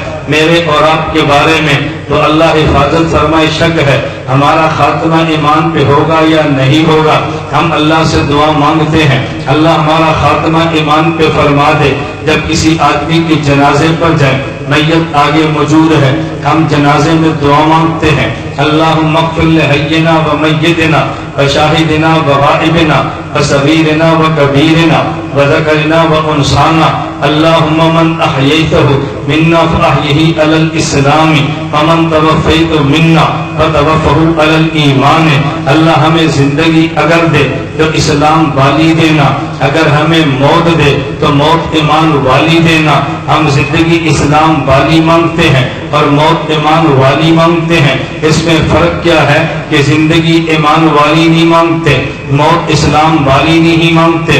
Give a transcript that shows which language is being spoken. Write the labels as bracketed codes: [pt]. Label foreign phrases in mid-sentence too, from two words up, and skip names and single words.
[ur] میرے اور آپ کے بارے میں تو اللہ حفاظت فرمائے، شک ہے ہمارا خاتمہ ایمان پہ ہوگا یا نہیں ہوگا۔ ہم اللہ سے دعا مانگتے ہیں اللہ ہمارا خاتمہ ایمان پہ فرما دے۔ جب کسی آدمی کے جنازے پر جائیں، میت آگے موجود ہے، ہم جنازے میں دعا مانگتے ہیں [ar] اللہم اغفر لحینا و میتنا و شاہدنا و غائبنا و صغیرنا و کبیرنا و ذکرنا و انثانا اللہم من احییتہ منا فاحیہ علی الاسلام ومن توفیت منا فتوفہ علی الایمان۔ [ur] اللہ ہمیں زندگی اگر دے تو اسلام والی دینا، اگر ہمیں موت دے تو موت ایمان والی دینا۔ ہم زندگی اسلام والی مانگتے ہیں اور موت ایمان والی مانگتے ہیں۔ اس میں فرق کیا ہے کہ زندگی ایمان والی نہیں مانگتے، موت اسلام والی نہیں مانگتے۔